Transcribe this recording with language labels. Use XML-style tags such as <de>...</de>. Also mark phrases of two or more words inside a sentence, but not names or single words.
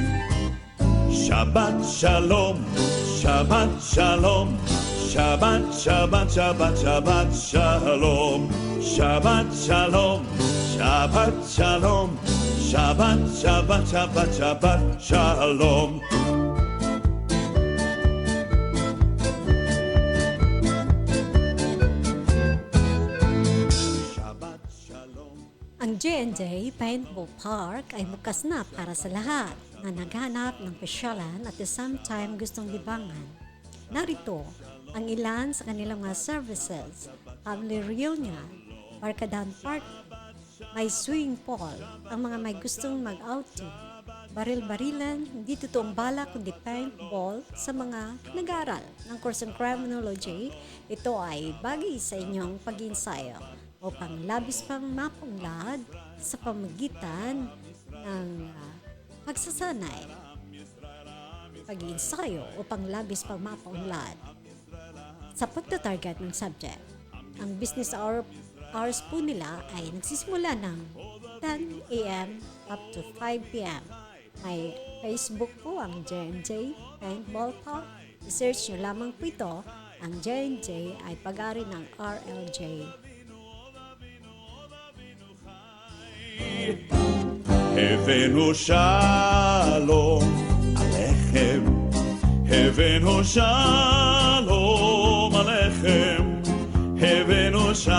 <he>שבת שלום, שבת שלום, שבת, שבת, שבת, שבת שלום, שבת שלום, שבת שלום, שבת, שבת, שבת, שבת שלום. שבת שלום.</he> <tl>Ang J&J Paintball Park ay bukas na para sa lahat na naghanap ng pasyalan</tl> <en>at the same time</en> <tl>gustong libangan. Narito ang ilan sa kanilang mga services:</tl> <en>family reunion,</en> <tl>barkadahan party, may</tl> <en>swimming pool,</en> <tl>ang mga may gustong mag-outing, baril-barilan, hindi totoong bala kundi paintball sa mga nag-aaral ng course ng criminology. Ito ay bagay sa inyong pag-iensayo upang labis pang mapunlad sa pamagitan ng pagsasanay. Pag-iensayo upang labis pang mapunlad sa pagtatarget ng subject. Ang</tl> <en>business hours</en> <tl>po nila ay nagsisimula ng 10 a.m.</tl> <en>up to</en> <tl>5 p.m. May Facebook po ang J&J Paintball Talk. I-search nyo lamang po ito. Ang J&J ay pag-ari ng RLJ.</tl> <he>הבאנו שלום עליכם, הבאנו שלום עליכם, הבאנו</he>